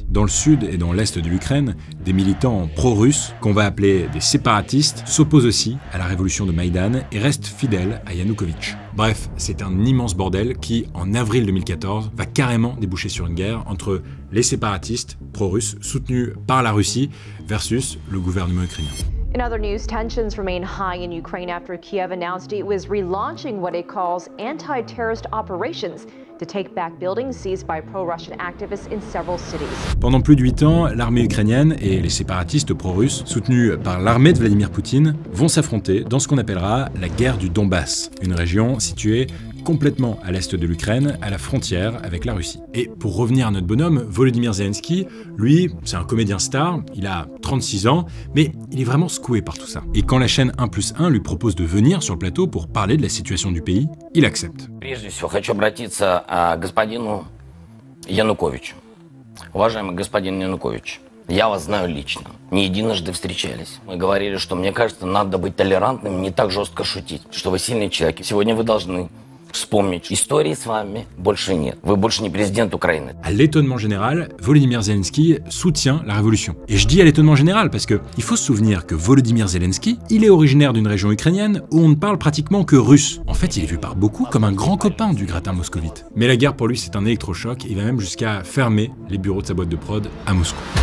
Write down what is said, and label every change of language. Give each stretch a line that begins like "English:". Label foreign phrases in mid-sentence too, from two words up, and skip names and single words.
French: Dans le sud et dans l'est de l'Ukraine, des militants pro-russes, qu'on va appeler des séparatistes, s'opposent aussi à la révolution de Maïdan et restent fidèles à Yanukovych. Bref, c'est un immense bordel qui, en avril 2014, va carrément déboucher sur une guerre entre les séparatistes pro-russes soutenus par la Russie versus le gouvernement ukrainien.
English: In other news, tensions remain high in Ukraine after Kiev announced it was relaunching what it calls anti-terrorist operations to take back buildings seized by pro-Russian activists in several cities.
French: Pendant plus de 8 ans, l'armée ukrainienne et les séparatistes pro-russes, soutenus par l'armée de Vladimir Poutine, vont s'affronter dans ce qu'on appellera la guerre du Donbass, une région située complètement à l'est de l'Ukraine, à la frontière avec la Russie. Et pour revenir à notre bonhomme, Volodymyr Zelensky, lui, c'est un comédien star, il a 36 ans, mais il est vraiment secoué par tout ça. Et quand la chaîne 1+1 lui propose de venir sur le plateau pour parler de la situation du pays, il accepte.
Russian: Прежде всего, хочу обратиться к господину Януковичу. Уважаемый господин Янукович, я вас знаю лично. Не единожды встречались. Мы говорили, что мне кажется, надо быть толерантным, не так жестко шутить, что вы сильный человек. Сегодня вы должны вспомнить, истории с вами больше нет. Вы больше не президент Украины.
French: À l'étonnement général, Volodymyr Zelensky soutient la révolution. Et je dis à l'étonnement général parce que il faut se souvenir que Volodymyr Zelensky, il est originaire d'une région ukrainienne où on ne parle pratiquement que russe. En fait, il est vu par beaucoup comme un grand copain du gratin moscovite. Mais la guerre pour lui, c'est un électrochoc. Il va même jusqu'à fermer les bureaux de sa boîte de prod à Moscou.